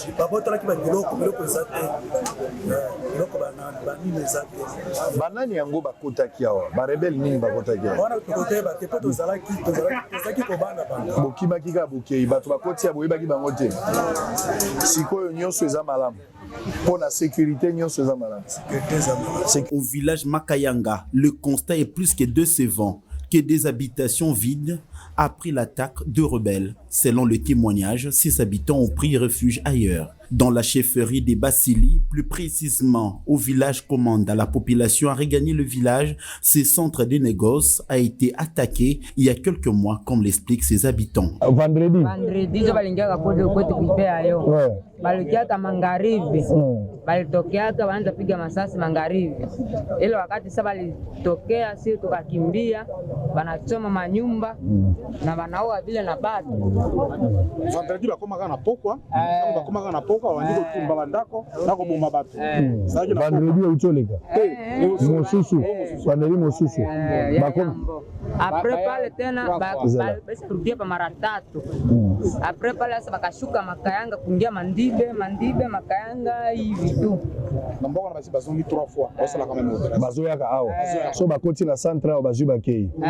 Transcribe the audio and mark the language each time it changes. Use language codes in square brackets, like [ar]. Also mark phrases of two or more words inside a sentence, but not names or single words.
[ln] babotolaki biloko eza te biloko banini eza te banani yango bakotaki awa barebele nini bakotaki awa wana tokoyeba te mpo tozalaki kobanda bango bokimaki kaka bokei bato bakoti ya boyebaki bango te sikoyo nyonso eza malamu [fr] pour la sécurité [ln] nyonso eza malamu. [fr] Au village Makayanga, le constat est plus que décevant que des habitations vides après l'attaque de rebelles. Selon le témoignage, ces habitants ont pris refuge ailleurs. Dans la chefferie des Basili, plus précisément au village Commanda, la population a regagné le village. Ce centre de négoce a été attaqué il y a quelques mois, comme l'expliquent ses habitants. Vendredi, [sw] balikiaka magharibi balitokeaka wanaanza piga masasi magharibi, ile wakati sasa balitokea, sisi tukakimbia, banachoma manyumba na banaua vile na batu. [ln] Vendredi bakomaka na pokwa, bakomaka na pokwa wandiko tumba bandako na koboma batu. Vendredi utoleka mosusu vendredi mosusu [sw] après pale tena basirudia pa mara 3 après pale sasa bakashuka Makayanga kuingia Mandibe Makayanga hivi tu [ln] mboko na basi bazongi 3 fois basala kama moto bazoyaka awa so bakoti na centre awa bazwi bakei